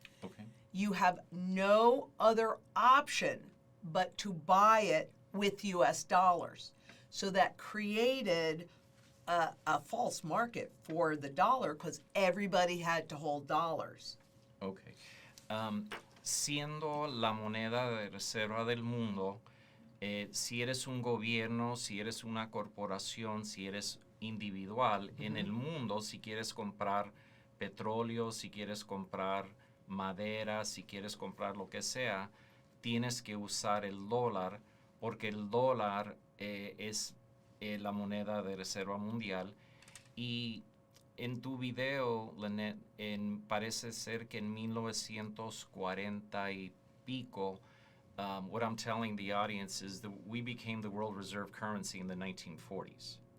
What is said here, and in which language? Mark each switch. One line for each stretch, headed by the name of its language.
English: Okay. you have no other option but to buy it with US dollars. So that created a false market for the dollar because everybody had to hold dollars. Okay.
Spanish: Siendo la moneda de reserva del mundo, si eres un gobierno, si eres una corporación, si eres individual en el mundo, si quieres comprar petróleo, si quieres comprar madera, si quieres comprar lo que sea, tienes que usar el dólar porque el dólar es la moneda de reserva mundial. Y en tu video, Lynette, parece ser que en 1940 y pico,
English: what I'm telling the audience is that we became the world reserve currency in the 1940s.